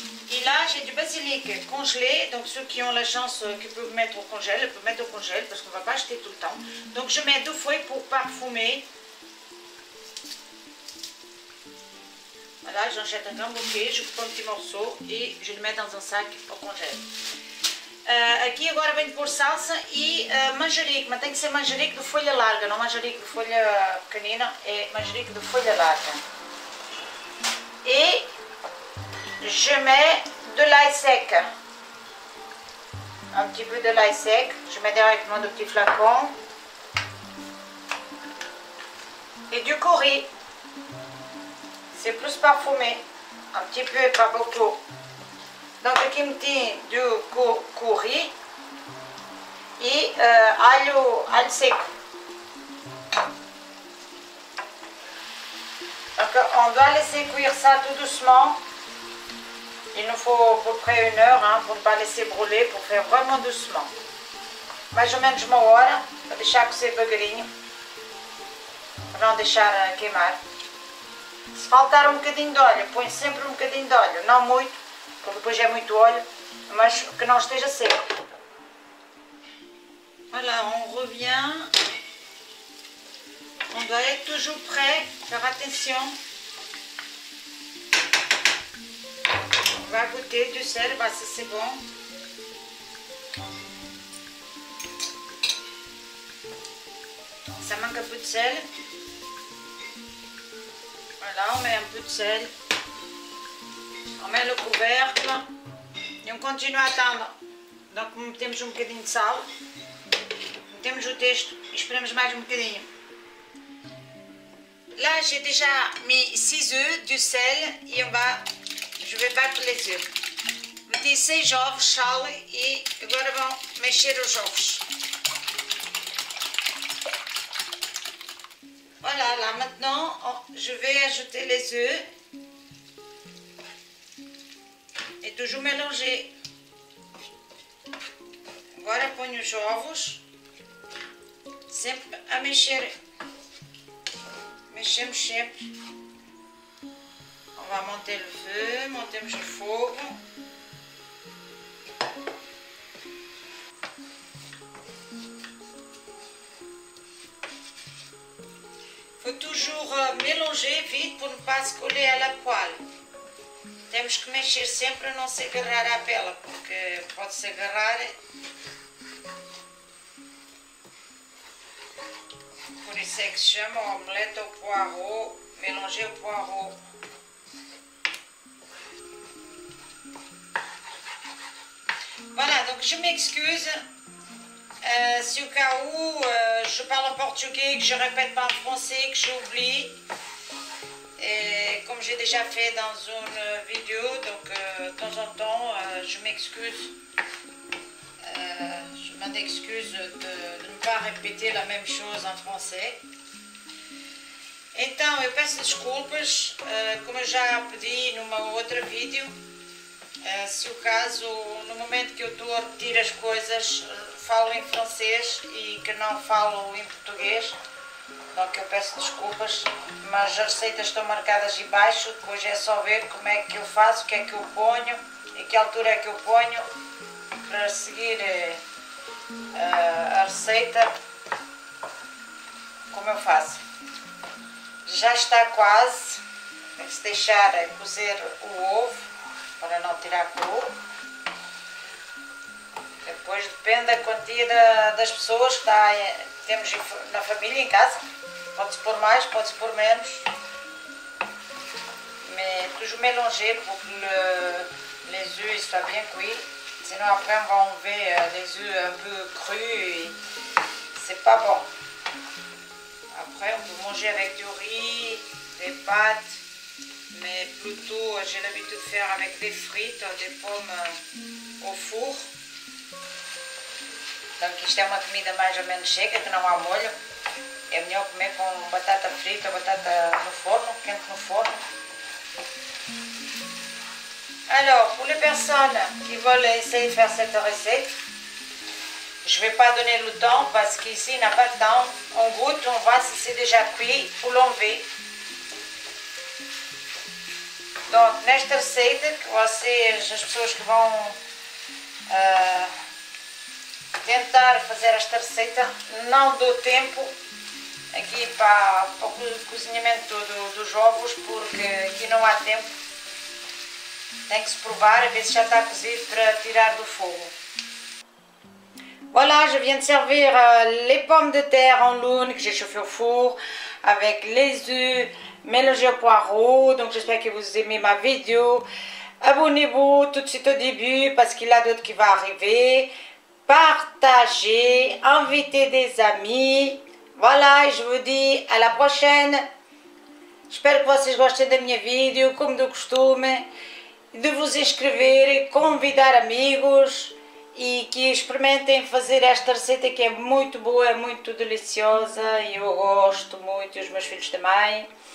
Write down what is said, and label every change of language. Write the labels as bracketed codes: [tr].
[fr] Et là j'ai du basilic congelé. Donc ceux qui ont la chance qui peuvent mettre au congèle, peuvent mettre au congèle parce qu'on ne va pas acheter tout le temps. Donc je mets 2 feuilles pour parfumer. Voilà, j'en jette un grand bouquet, je coupe un petit morceau et je le mets dans un sac au congèle. [pt] Aqui agora venho pôr salsa e manjerico, mas tem que ser manjerico de folha larga, não manjerico de folha pequenina, é manjerico de folha larga. [fr] Et je mets de l'ail sec, un petit peu de l'ail sec, je mets directement de petits flacons. Et du curry, c'est plus parfumé, un petit peu, pas beaucoup. [pt] Donc aqui meti do curry e alho seco. [fr] Donc on doit laisser cuire ça tout doucement. Il nous faut à peu près 1 heure hein, pour ne pas laisser brûler, pour faire vraiment doucement. [pt] Mais ou menos 1 hora, para deixar cocer devagarinho, para não deixar queimar. Se faltar um bocadinho de óleo, põe sempre um bocadinho de óleo, não muito, porque depois é muito óleo, mas que não esteja seco. [fr] Voilà, on revient. On doit être toujours prêt, faire attention. On va goûter du sel, bah ça c'est bon. Ça manque un peu de sel. Voilà, on met un peu de sel. On met le couvercle e on continue a attendre. [pt] Donc metemos um bocadinho de sal, metemos o texto e esperamos mais um bocadinho. [fr] Là j'ai déjà mis 6 œufs, du sel e je vais battre les œufs. [pt] Meti 6 ovos, sal e agora vão mexer os ovos. [fr] Voilà, là maintenant je vais ajouter les œufs. E toujours mélanger. [pt] Agora ponho os ovos, sempre a mexer. Mexemos sempre. [fr] On va monter le feu, [pt] montemos o fogo. [fr] Faut toujours mélanger vite pour ne pas se coller à la poêle. [pt] Temos que mexer sempre a não se agarrar à pele, porque pode se agarrar. Por isso é que se chama [fr] omelette au poireau, mélanger au poireau. Voilà, donc je m'excuse si au cas où je parle en portugais, que je répète pas en français, que j'oublie. Et comme j'ai déjà fait dans une vidéo, donc de temps en temps, je m'excuse. Je m'en excuse de ne pas répéter la même chose en français. [pt] Então, eu peço desculpas, como eu já pedi numa outra vídeo, se o caso, no momento que eu estou a repetir as coisas, falo em francês e que não falo em português. Donc eu peço desculpas, mas as receitas estão marcadas em baixo, depois é só ver como é que eu faço, o que é que eu ponho e que altura é que eu ponho para seguir a receita como eu faço. Já está quase, tem que se deixar cozer o ovo para não tirar cru. Depois depende da quantia das pessoas que temos na família, em casa. Pode-se pôr mais, pode-se pôr menos. [fr] Mais toujours mélanger pour que les œufs soient bien cuits. Sinon après on va enlever les œufs un peu crus et c'est pas bon. Après on peut manger avec du riz, des pâtes, mais plutôt j'ai l'habitude de faire avec des frites, des pommes au four. [pt] Donc isto é uma comida mais ou menos seca, que não há molho. É melhor comer com batata frita, batata no forno, quente no forno. [fr] Alors, pour les personnes qui veulent essayer de faire cette recette, je ne vais pas donner le temps parce qu'ici il n'y a pas de temps. On goûte, on voit si c'est déjà cuit ou l'enlever. [pt] Donc, nesta receita, que vocês, as pessoas que vão tentar fazer esta receita, não dou tempo aqui para o cozinhamento dos ovos, porque aqui não há tempo. Tem que se provar, a ver se já está cozido para tirar do fogo. [fr] Voilà, je viens de servir les pommes de terre en laune que j'ai chauffé au four avec les œufs mélangés au poireau. Donc j'espère que vous aimez ma vidéo. Abonnez-vous tout de suite au début parce qu'il y a d'autres qui vont arriver. Partagez, invitez des amis. Voilà, e je vous dis à la prochaine. [pt] Espero que vocês gostem da minha vídeo, como do costume, de vos inscrever, convidar amigos e que experimentem fazer esta receita que é muito boa, é muito deliciosa e eu gosto muito e os meus filhos também.